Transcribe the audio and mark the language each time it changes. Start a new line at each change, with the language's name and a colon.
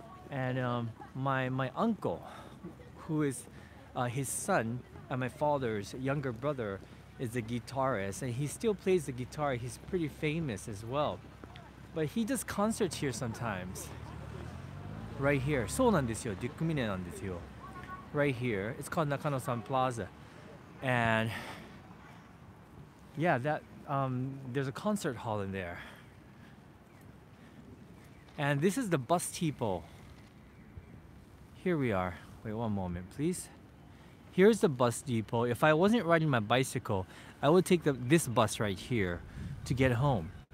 English: And my uncle, who is his son and my father's younger brother, is a guitarist, and he still plays the guitar. He's pretty famous as well, but he does concerts here sometimes. Right here,
Japanese: そうなんですよ。デュックミネなんですよ。
English: Right here, it's called Nakano Sun Plaza, and yeah, there's a concert hall in there. And this is the bus depot. Here we are. Wait one moment, please. Here's the bus depot. If I wasn't riding my bicycle, I would take this bus right here to get home.